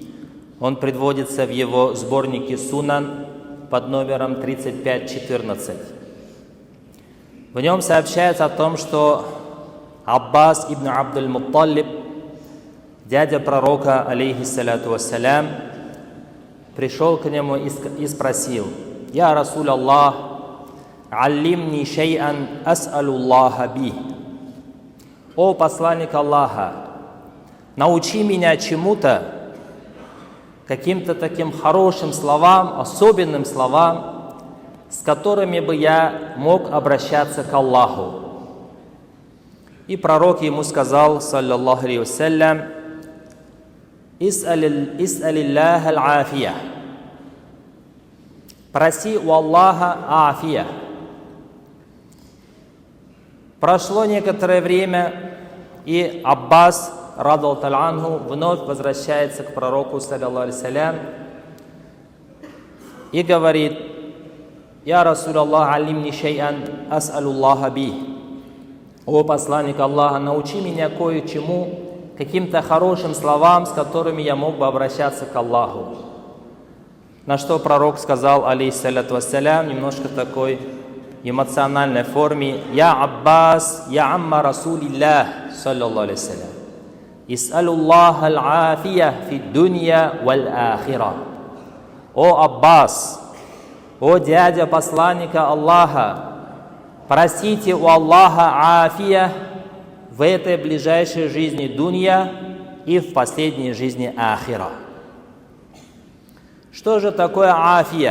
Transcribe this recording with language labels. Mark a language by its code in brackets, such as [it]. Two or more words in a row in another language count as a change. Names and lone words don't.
[ru] Он приводится в его сборнике Сунан под номером 3514. В нем сообщается о том, что Аббас ибн Абдуль-Мутталиб, дядя пророка, [ar] عليه الصلاة والسلام, [ru] пришел к нему и спросил: [ar] «يا رسول الله علمني شيئا أسأل الله به». [ru] «О посланник Аллаха, научи меня чему-то, каким-то таким хорошим словам, особенным словам, с которыми бы я мог обращаться к Аллаху». И пророк ему сказал, [ar] صلى الله عليه وسلم: «سل الله العافية». [ru] Проси у Аллаха афия. Прошло некоторое время, и Аббас, [ar] رضي الله عنه, [ru] вновь возвращается к пророку, [ar] صلى الله عليه وسلم, [ru] и говорит: [ar] «يا رسول الله علمني شيئا أسأل الله به». [ru] «О посланник Аллаха, научи меня кое-чему, каким-то хорошим словам, с которыми я мог бы обращаться к Аллаху». На что пророк сказал, [ar] عليه الصلاة والسلام, [ru] немножко такой эмоциональной форме: [ar] «يا عباس يا عم رسول الله صلى الله عليه وسلم سل الله العافية في الدنيا والآخرة». [ru] «О Аббас, о дядя посланника Аллаха, просите у Аллаха афия в этой ближайшей жизни дунья и в последней жизни ахира». Что же такое афия?